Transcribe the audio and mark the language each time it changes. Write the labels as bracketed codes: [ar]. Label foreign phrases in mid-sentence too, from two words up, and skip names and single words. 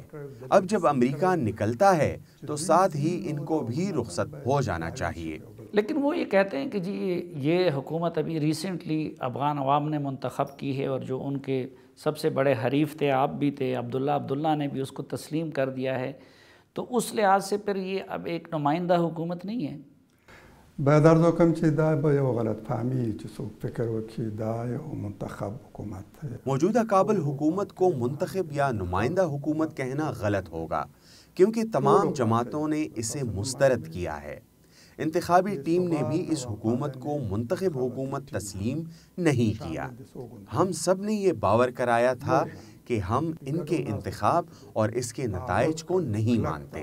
[ur] اب جب امریکہ نکلتا ہے تو ساتھ ہی ان کو بھی رخصت ہو جانا چاہیے۔ لیکن وہ یہ کہتے ہیں کہ جی یہ حکومت ابھی ریسنٹلی افغان عوام نے منتخب کی ہے اور جو ان کے سب سے بڑے حریف تھے، آپ بھی تھے، عبداللہ نے بھی اس کو تسلیم کر دیا ہے، تو اس لحاظ سے پھر یہ اب ایک نمائندہ حکومت نہیں ہے۔ [ps] باید کم چې دا به یو غلط فهمي چې څوک فکر وکړي دا یو منتخب حکومت ہے۔ [ur] موجودہ کابل حکومت کو منتخب یا نمائندہ حکومت کہنا غلط ہوگا، کیونکہ تمام جماعتوں نے اسے مسترد کیا ہے۔ انتخابی ٹیم نے بھی اس حکومت کو منتخب حکومت تسلیم نہیں کیا۔ ہم سب نے یہ باور کرایا تھا کہ ہم ان کے انتخاب اور اس کے نتائج کو نہیں مانتے۔